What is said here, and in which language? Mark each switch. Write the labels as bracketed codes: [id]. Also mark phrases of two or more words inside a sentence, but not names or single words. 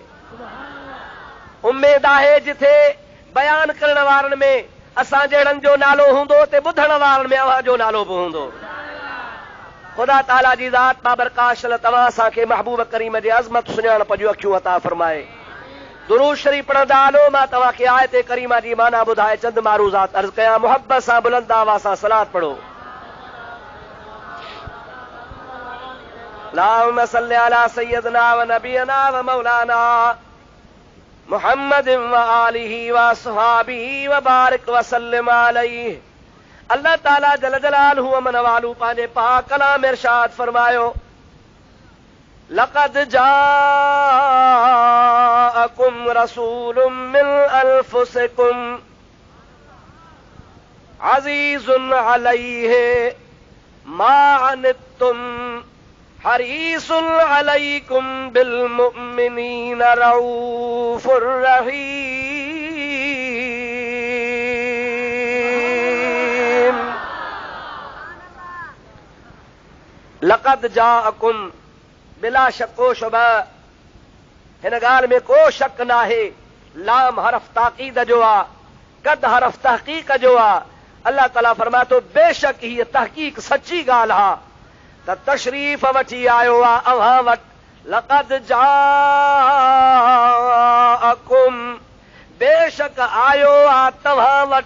[sd] उमेद आहे जिथे बयान करण वारनि में असां जहिड़नि जो नालो हूंदो ते ॿुधण वारनि में अव्हां जो नालो बि हूंदो। ख़ुदा ताला जी ज़ात बाबरकाश तव्हां असांखे महबूब करीम जे अज़मत सुञाणप जूं अखियूं अता फरमाए। दुरूद शरीफ़ पढ़ंदा हलो, मां तव्हांखे आयत करीमा जी माना ॿुधाए चंद मारूज़ात अर्ज़ कयां। मुहब्बत सां बुलंद आवाज़ सां सलात पढ़ो। [ar] اللهم صل على سيدنا ونبينا ومولانا محمد وعلى آله وأصحابه وبارك وسلم عليه. [sd] अल्लाह ताला [ar] جل جلاله [sd] व मन वालू पंहिंजे पाक कलाम में इरशाद फरमायो, [ar] لقد جاءكم رسول من أنفسكم عزيز عليه ما عنتم حريص عليكم بالمؤمنين رءوف رحيم. لقد جاءكم، بلا شك وشبهة, [sd] हिन ॻाल्हि में को शक नाहे। लाम हरफ ताक़ीद जो आहे, कद हरफ तहक़ीक़ जो आहे। अल्लाह ताला फरमाए थो बेशक हीअ तहक़ीक़ सची ॻाल्हि आहे त तशरीफ़ वठी आयो आहे अव्हां वटि। [ar] لقد جاءكم, [sd] बेशक आयो आहे तव्हां वटि।